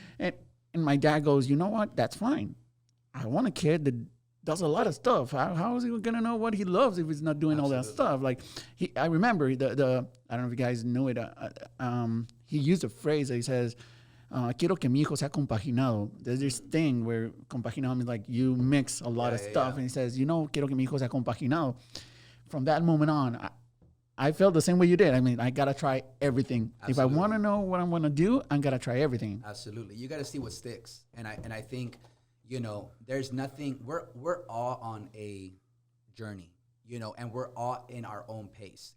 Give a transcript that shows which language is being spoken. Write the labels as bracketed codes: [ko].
[en] And my dad goes, you know what? That's fine. I want a kid that does a lot of stuff. How is he gonna know what he loves if he's not doing all that stuff? Like I remember the I don't know if you guys know it. He used a phrase that he says, [es] quiero que mi hijo sea compaginado. [en] There's this thing where compaginado means like you mix a lot of stuff. And he says, you know, [es] quiero que mi hijo sea compaginado. [en] From that moment on, I felt the same way you did. I mean, I got to try everything. Absolutely. If I want to know what I'm going to do, I'm going to try everything. Absolutely. You got to see what sticks. And I think, You know, there's nothing. We're all on a journey, you know, and we're all in our own pace.